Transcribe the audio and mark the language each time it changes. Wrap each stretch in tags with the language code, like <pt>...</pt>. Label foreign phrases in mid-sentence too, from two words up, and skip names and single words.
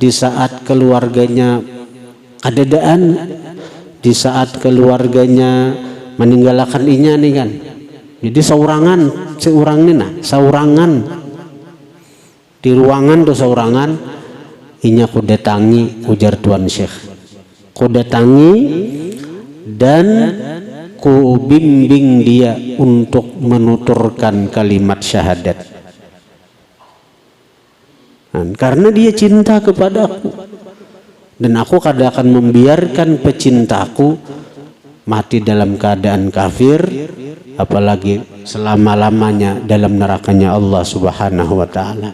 <bjn>di saat keluarganya kadadaan, di saat keluarganya meninggalkan inya nih kan. Jadi saurangan di ruangan tuh saurangan inya ku datangi, ujar Tuan Syekh, ku datangi dan ku bimbing dia untuk menuturkan kalimat syahadat.</bjn> <id>Karena dia cinta kepadaku dan aku kada akan membiarkan pecintaku mati dalam keadaan kafir, apalagi selama-lamanya dalam nerakanya Allah</id> <ar>Subhanahu wa ta'ala.</ar>